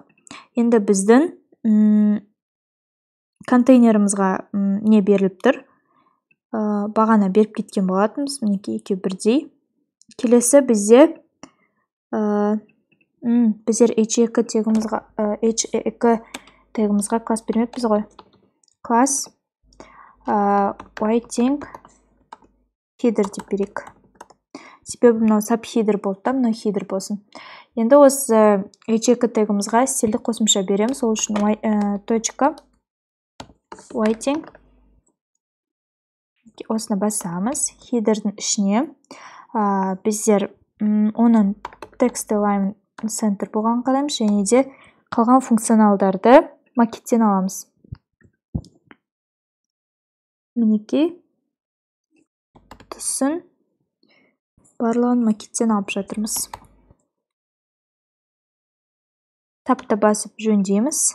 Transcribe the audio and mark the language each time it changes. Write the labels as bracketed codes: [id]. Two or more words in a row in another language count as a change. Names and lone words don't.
[kk] Енді біздің контейнерімізға не беріліп тұр? Бағана беріп кеткен болатынбыз. Мінекей екеуі бірдей. Келесі бізде біздер h2 тегімізға класс бермеппіз ғой. Класс [en] whiting header [kk] деп берейік. Себебі мынау subheader болды да, мынау header болсын. Енді осы h2 тегімізға стильді қосымша береміз. Ол үшін точка whiting осыны басамыз. Headerдің ішіне біздер оның [en] text align center [kk] болған қалаймыз, және де қалған функционалдарды макеттен аламыз. Мінекей түсін барлығын макеттен алып жатырмыз. Тапты басып жөндейміз.